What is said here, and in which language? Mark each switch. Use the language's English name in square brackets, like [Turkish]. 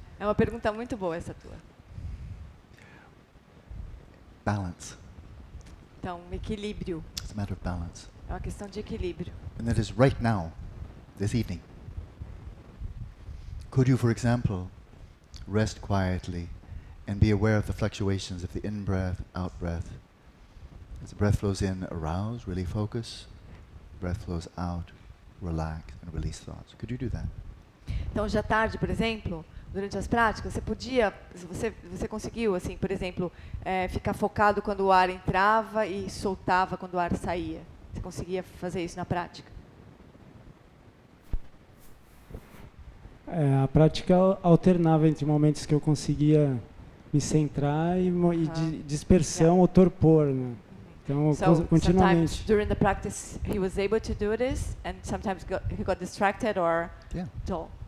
[Portuguese] É uma pergunta muito boa essa tua. [English] Balance. [Portuguese] Então, equilíbrio. [English] It's a matter of balance. [Portuguese] É uma questão de equilíbrio. [English] And that is right now, this evening. Could you, for example, rest quietly and be aware of the fluctuations of the in-breath, out-breath? As the breath flows in, arouse, really focus. Breath flows out, relax, and release thoughts. Could you do that? [Portuguese] Então, hoje à tarde, por exemplo, durante as práticas, você podia, você conseguiu, assim, por exemplo, ficar focado quando o ar entrava e soltava quando o ar saía. Você conseguia fazer isso na prática? A prática alternava entre momentos que eu conseguia me centrar e de dispersão ou torpor, né? Então, continuamente. [English] Sometimes during the practice he was able to do this, and sometimes he got distracted or dull.